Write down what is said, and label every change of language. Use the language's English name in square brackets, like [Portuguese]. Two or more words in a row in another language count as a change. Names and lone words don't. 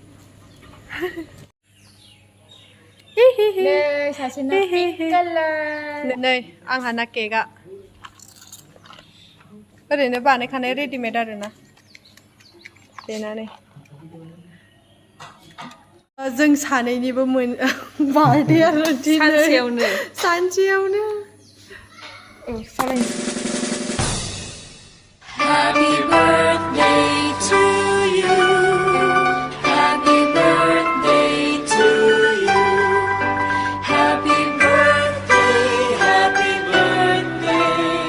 [Bodo] नै आंहाना केकआ ओरैनो बानायखानाय रेडिमेड आरोना बेनानै। जों सानैनिबो बार्थडे आरो दिनै सानसेयावनो। [English] Happy birthday to you. Happy birthday to you. Happy birthday, happy birthday.